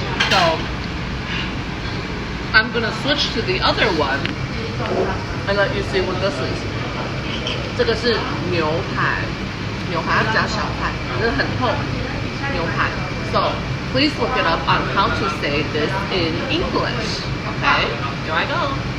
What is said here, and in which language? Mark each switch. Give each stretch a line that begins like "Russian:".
English: So I'm gonna switch to the other one and let you see what this is.
Chinese: 这个是牛排，它比较小块，这是很厚牛排。
English: So please look it up on how to say this in English. Okay, here I go.